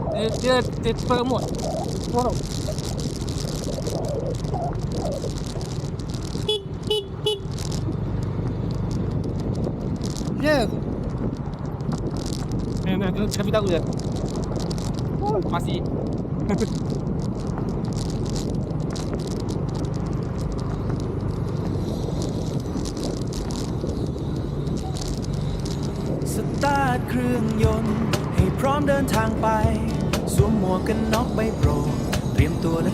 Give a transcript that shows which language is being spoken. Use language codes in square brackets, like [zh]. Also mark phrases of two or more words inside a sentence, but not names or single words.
[ms] Dia permut. Wow. Ya. Nak kami tahu je. Oh, masih. [th] สตาร์ทเครื่องยนต์ให้พร้อมเดินทางไปสวมหมวกกันน็อกใบโปรดเตรียมตัวและ